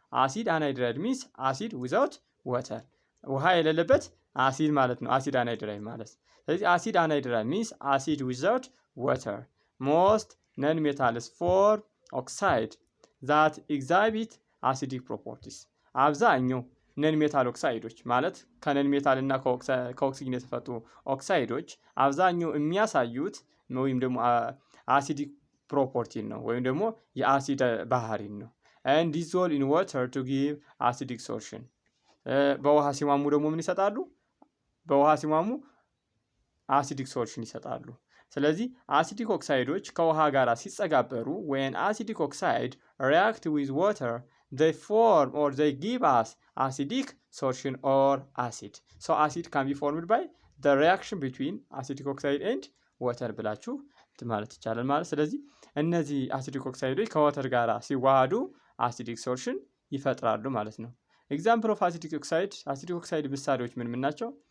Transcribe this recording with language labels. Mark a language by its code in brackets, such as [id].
[en] አሲድ አንሃይድራይድ ሚንስ አሲድ ዊዛውት ዋተር [am] ውሃ የሌለበት አሲድ ማለት ነው አሲድ አንሃይድራይድ ማለት። ስለዚህ አሲድ አንሃይድራይድ ሚንስ አሲድ ዊዛውት ዋተር። [en] ሞስት ነን ሜታልስ ፎር ኦክሳይድ ዛት ኤግዛቢት አሲዲክ ፕሮፐርቲስ። [am] አብዛኛው ነን ሜታል ኦክሳይዶች ማለት ከነን ሜታል እና ከኦክሲጅን የተፈጡ ኦክሳይዶች አብዛኛው የሚያሳዩት ወይም ደግሞ አሲዲክ ፕሮፐርቲን ነው ወይም ደግሞ የአሲድ ባህሪን ነው። [en] and dissolve in water to give acidic solution [am] በውሃ ሲሟሙ ደግሞ ምን ይሰጣሉ? በውሃ ሲሟሙ አሲዲክ ሶሉሽን ይሰጣሉ። ስለዚህ አሲዲክ ኦክሳይዶች ከውሃ ጋር ሲጸጋበሩ [en] when acidic oxide react with water they form or they give us acidic solution or acid. So acid can be formed by the reaction between acidic oxide and water [am] ብላችሁ ማለት ይቻላል ማለት። ስለዚህ እነዚህ አሲዲክ ኦክሳይዶች ከዋተር ጋር ሲዋሃዱ አሲዲክ ሶሉሽን ይፈጥራሉ ማለት ነው። [en] ኤግዛምፕል ኦፍ አሲዲክ ኦክሳይድ [am] ምሳሌዎች ምን ምን ናቸው?